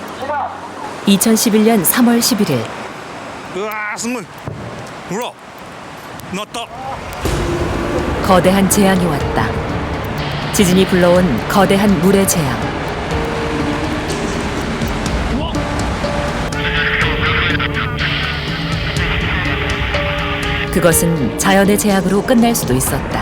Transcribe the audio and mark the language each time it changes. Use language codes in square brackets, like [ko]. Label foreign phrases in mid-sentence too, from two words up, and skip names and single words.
[ko] 2011년 3월 11일 [ja] うわーすごいほらなった [ko] 거대한 재앙이 왔다. 지진이 불러온 거대한 물의 재앙. 그것은 자연의 재앙으로 끝날 수도 있었다.